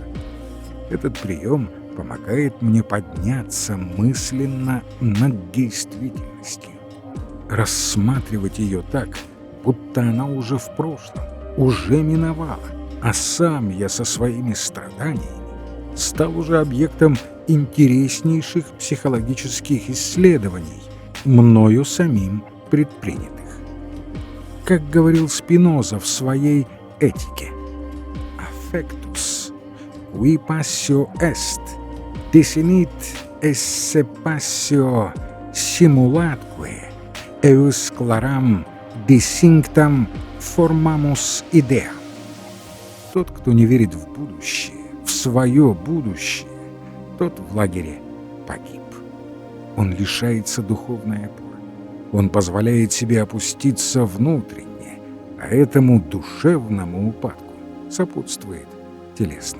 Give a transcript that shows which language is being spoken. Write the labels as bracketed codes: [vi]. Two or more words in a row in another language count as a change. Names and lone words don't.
[ru] Этот прием помогает мне подняться мысленно над действительностью, рассматривать ее так, будто она уже в прошлом, уже миновала, а сам я со своими страданиями стал уже объектом интереснейших психологических исследований, мною самим предпринятых. Как говорил Спиноза в своей «Этике», [la] «Affectus, qui passio est, desinit esse passio simulatque, eus claram distinctam formamus idea». [ru] Тот, кто не верит в будущее, в свое будущее, тот в лагере погиб. Он лишается духовной опоры. Он позволяет себе опуститься внутренне, а этому душевному упадку сопутствует телесный.